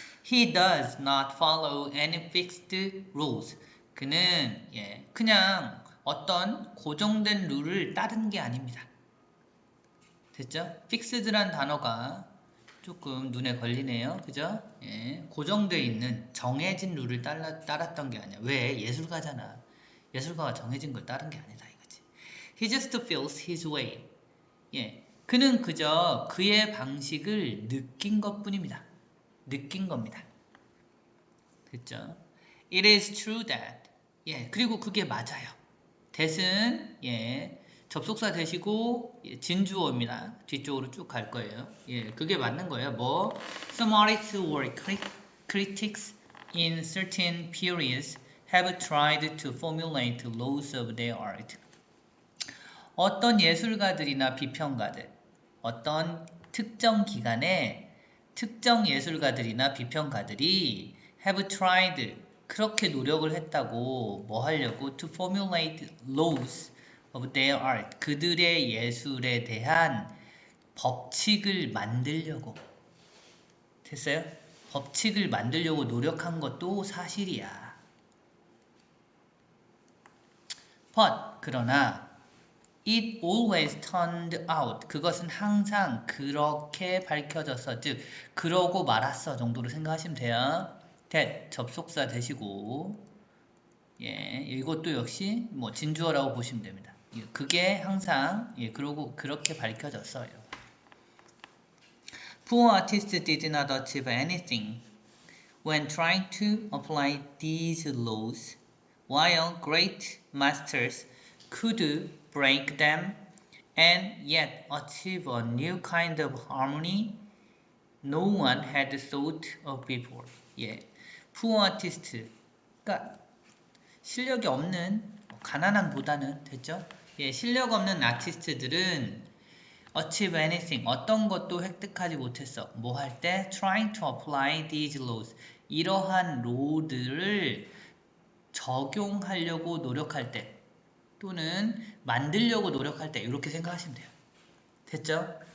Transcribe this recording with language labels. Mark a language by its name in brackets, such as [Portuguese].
[English] He does not follow any fixed rules. [Korean] 그는 그냥 어떤 고정된 룰을 따른 게 아닙니다. 됐죠? fixed란 단어가 조금 눈에 걸리네요. 그죠? 예, 고정되어 있는 정해진 룰을 따랐던 게 아니야. 왜? 예술가잖아. 예술가가 정해진 걸 따른 게 아니다 이거지. [English] He just feels his way. [Korean] 예, 그는 그저 그의 방식을 느낀 것뿐입니다. 느낀 겁니다. 됐죠? [English] It is true that. [Korean] 예, 그리고 그게 맞아요. that은 접속사 되시고 진주어입니다. 뒤쪽으로 쭉 갈 거예요. 예, 그게 맞는 거예요. [English] 뭐 Some artists or critics in certain periods have tried to formulate laws of their art. [Korean] 어떤 예술가들이나 비평가들, 어떤 특정 기간에 특정 예술가들이나 비평가들이 [English] have tried, [Korean] 그렇게 노력을 했다고 뭐 하려고? [English] to formulate laws of their art, [Korean] 그들의 예술에 대한 법칙을 만들려고. 됐어요? 법칙을 만들려고 노력한 것도 사실이야. [English] But [Korean] 그러나 [English] it always turned out, [Korean] 그것은 항상 그렇게 밝혀졌어. 즉 그러고 말았어 정도로 생각하시면 돼요. that 접속사 되시고 이것도 역시 뭐 진주어라고 보시면 됩니다. 그게 항상 그러고 그렇게 밝혀졌어요. [English] Poor artists did not achieve anything when trying to apply these laws, while great masters could break them and yet achieve a new kind of harmony no one had thought of before. Poor artist, [Korean] 그러니까 실력이 없는, 가난한 보다는, 됐죠? 실력 없는 아티스트들은 [English] achieve anything, [Korean] 어떤 것도 획득하지 못했어. 뭐 할 때? [English] trying to apply these laws, [Korean] 이러한 로들을 적용하려고 노력할 때 또는 만들려고 노력할 때 이렇게 생각하시면 돼요. 됐죠?